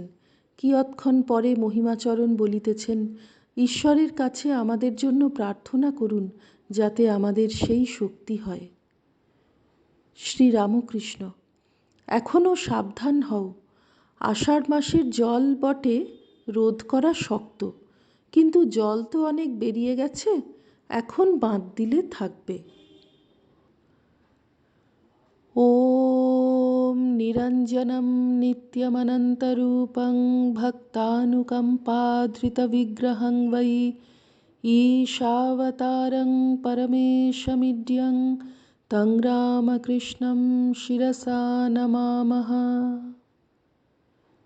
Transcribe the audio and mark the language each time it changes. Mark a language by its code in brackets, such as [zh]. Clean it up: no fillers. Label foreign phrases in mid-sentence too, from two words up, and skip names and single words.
[bn] কিয়ৎক্ষণ পরে মহিমাচরণ বলিতেছেন, ঈশ্বরের কাছে আমাদের জন্য প্রার্থনা করুন, যাতে আমাদের সেই শক্তি হয়। শ্রীরামকৃষ্ণ, এখনও সাবধান হও। আষাঢ় মাসের জল বটে রোধ করা শক্ত, কিন্তু জল তো অনেক বেরিয়ে গেছে, এখন বাঁধ দিলে থাকবে। [sa] ॐ निरञ्जनं नित्यमनन्तरूपं भक्तानुकम्पाधृतविग्रहं वै ईशावतारं परमेशमिड्यं तं रामकृष्णं शिरसा नमामः।